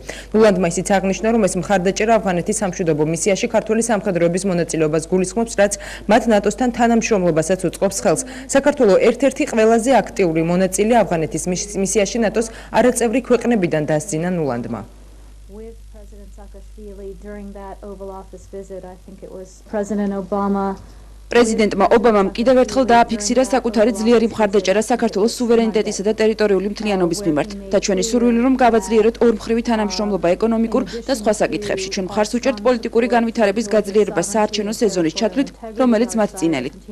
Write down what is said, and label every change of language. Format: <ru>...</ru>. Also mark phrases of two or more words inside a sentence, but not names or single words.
<ka>ნულანდმა ისიც აღნიშნა, რომ ეს მხარდაჭერა ავღანეთის სამშვიდობო მისიაში ქართული სამხედროების მონაწილეობას გულისხმობს, რაც მათ ნატოსთან თანამშრომლობასაც უწყობს ხელს. საქართველო ერთ-ერთი ყველაზე აქტიური მონაწილე ავღანეთის მისიაში ნატოს არაწევრი ქვეყნებიდან დასძინა ნულანდმა.</ka> <en>During that Oval Office visit, I think it was President Obama</en> <ka>პრეზიდენტმა ობამამ კიდევ ერთხელ დააფიქსირა საკუთარი ძლიერი მხარდაჭერა საქართველოს სუვერენიტეტისა და ტერიტორიული მთლიანობის მიმართ და ჩვენი სურვილი რომ გავაძლიეროთ ორმხრივი თანამშრომლობა ეკონომიკურ და სხვა საკითხებში. ჩვენ მხარს უჭერთ პოლიტიკური განვითარების გაძლიერებას საარჩევნო სეზონის ჩათვლით, რომელიც მათ წინელით.</ka>